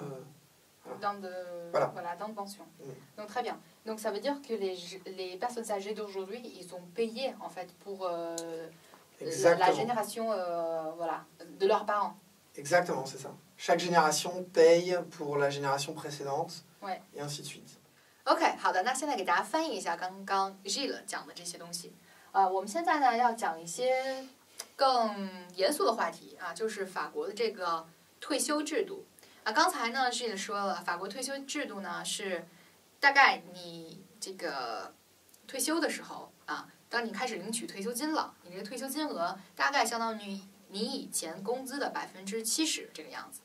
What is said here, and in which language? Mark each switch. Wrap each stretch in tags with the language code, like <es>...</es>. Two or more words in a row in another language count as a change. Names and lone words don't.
<fr>Dans de pension. Donc très bien. Donc ça veut dire que les personnes âgées d'aujourd'hui, ils ont payé en fait pour la génération de leurs parents. Exactement, c'est ça. Chaque génération paye pour la génération précédente, et ainsi de suite.</fr> <zh>OK， 好的，那现在给大家翻译一下刚刚 Gilles 讲的这些东西。我们现在呢要讲一些更严肃的话题啊，就是法国的这个退休制度。刚才呢 Gilles 说了，法国退休制度呢是大概你这个退休的时候啊，当你开始领取退休金了，你这个退休金额大概相当于你以前工资的70%这个样子。</zh>